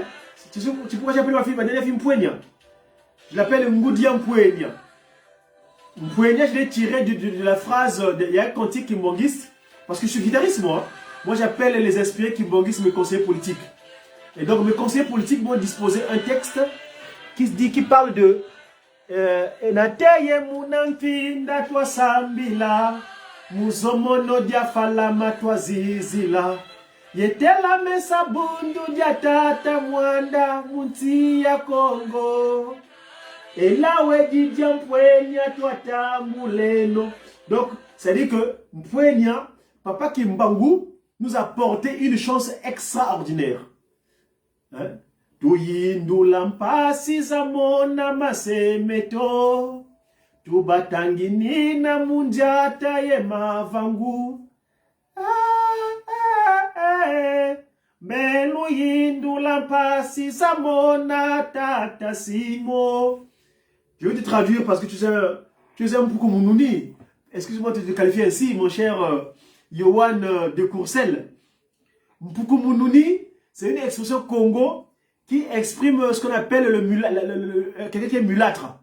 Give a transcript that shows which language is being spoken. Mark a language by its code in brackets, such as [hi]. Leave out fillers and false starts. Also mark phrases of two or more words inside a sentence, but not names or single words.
[fr] Tu sais pourquoi j'appelle ma dernière fille Mpuenya? Je l'appelle Ngoudia Mpuenya. Mpuenya, je l'ai tiré de la phrase, il y a un cantique kimbangiste, parce que je suis guitariste moi. Moi j'appelle les inspirés kimbangiste mes conseillers politiques. Et donc mes conseillers politiques m'ont disposé un texte qui parle de [kg] Nateye munanfinda twa sambila muzomono dia falama twa zizila yetela mesa bundu dia tata mwanda munti ya Congo. [fr] Et là où est dit Mpuenya toi tambuleno. Donc, c'est-à-dire que Mpuenya, Papa Kimbangu, nous a porté une chance extraordinaire. Hein? [kg] Tuyindu lampasi zamona masemeto. Tubatangini na munjata ye mavangu. Melu yindu lampasi zamona tata simo. [fr] Je vais te traduire parce que tu sais un Mpoukou Mounouni. Excuse-moi de te qualifier ainsi, mon cher Yohan de Courcelles. Mpoukou Mounouni, c'est une expression Congo qui exprime ce qu'on appelle quelqu'un qui est mulâtre.